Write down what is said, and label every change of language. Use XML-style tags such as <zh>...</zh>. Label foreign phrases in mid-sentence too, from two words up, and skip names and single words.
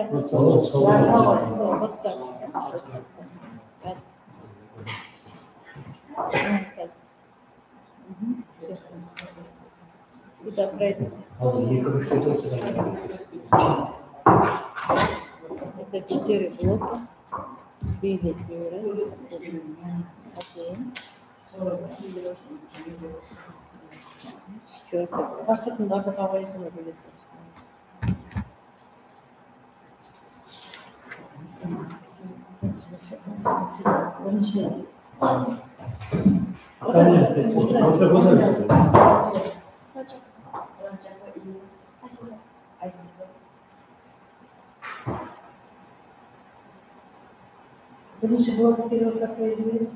<ru>Вот так. Все. Сюда пройдите. Это 4 блока. Билет выбирать. Один. 4.</ru> <uz>Pasportni orqa qog'ozini bo'lib birinchi birinchi blokda переводlar qo'yabilirsizmi?</uz>